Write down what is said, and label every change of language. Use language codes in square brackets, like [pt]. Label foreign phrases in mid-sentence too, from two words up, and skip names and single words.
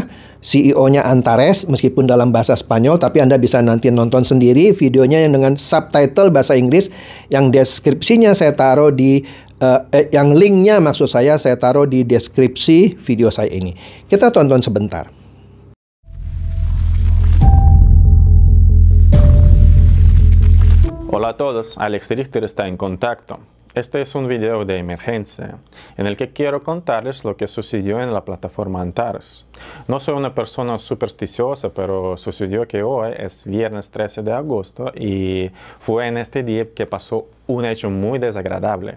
[id] CEO-nya Antares, meskipun dalam bahasa Spanyol, tapi Anda bisa nanti nonton sendiri videonya yang dengan subtitle bahasa Inggris, yang deskripsinya saya taruh di, yang linknya maksud saya taruh di deskripsi video saya ini. Kita tonton sebentar. [es] Hola a todos, Alex Richter está en contacto. Este es un video de emergencia en el que quiero contarles lo que sucedió en la plataforma Antares. No soy una persona supersticiosa, pero sucedió que hoy es viernes 13 de agosto y fue en este día que pasó un hecho muy desagradable.